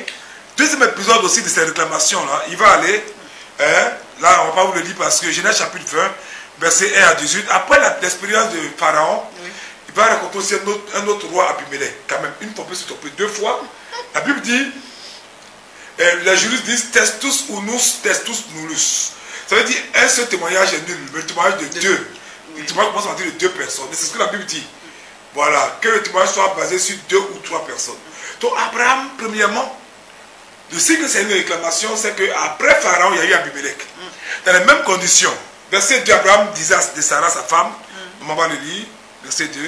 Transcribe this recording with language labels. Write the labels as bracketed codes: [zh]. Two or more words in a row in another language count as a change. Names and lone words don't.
[fr] Deuxième épisode aussi de ces réclamations-là, il va aller, là on ne va pas vous le lire parce que Genèse chapitre 20, verset 1 à 18, après l'expérience de Pharaon, oui, il va raconter aussi un autre roi Abimelech. Quand même, une fois peut se tromper deux fois. La Bible dit, les juristes disent [la] testus unus, testus nullus. [fr] Ça veut dire un seul témoignage est nul, mais le témoignage de deux. Oui. Le témoignage commence à dire de deux personnes. C'est ce que la Bible dit. Voilà, que le témoignage soit basé sur deux ou trois personnes. Donc Abraham, premièrement, le signe que c'est une réclamation, c'est qu'après Pharaon, il y a eu Abimelech. Dans les mêmes conditions. Verset 2, Abraham disait de Sarah, sa femme, on va le lire, verset 2.